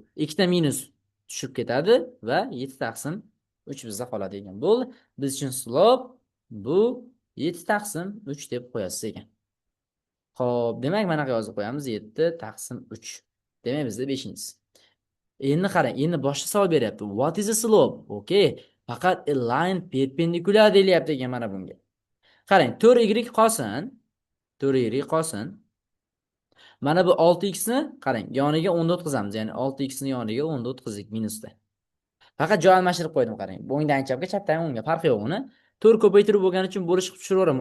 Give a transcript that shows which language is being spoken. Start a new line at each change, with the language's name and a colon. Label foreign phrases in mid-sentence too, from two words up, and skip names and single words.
Uzbek: Ikkita minus tushib ketadi va 7 taqsim 3 bizda qoladi ekan. Bo'ldi. Biz uchun slope bu 7 taqsim 3 deb qo'yasiz ekan. Xo'p, demak mana bu yozib qo'yamiz 7 taqsim 3. Demak bizda 5-inchisi. Endi qarang, endi boshqa savol beryapti.
English: What is a slope? Okay. Faqat a line perpendicular
Uzbek: deyilyapti ekan mana bunga. Qarang, 4y qolsin. 4y qolsin. Mana bu 6x ni qarang, yoniga 10 o'tkazamiz. Ya'ni 6x ni yoniga 10 o'tkazdik minusda. Faqat joy almashtirib qo'ydim, qarang. O'ngdan chapga, chapdan o'ngga farqi yo'q uni. 4 ko'paytirib bo'lgani uchun bo'lish qilib tushiraveramiz.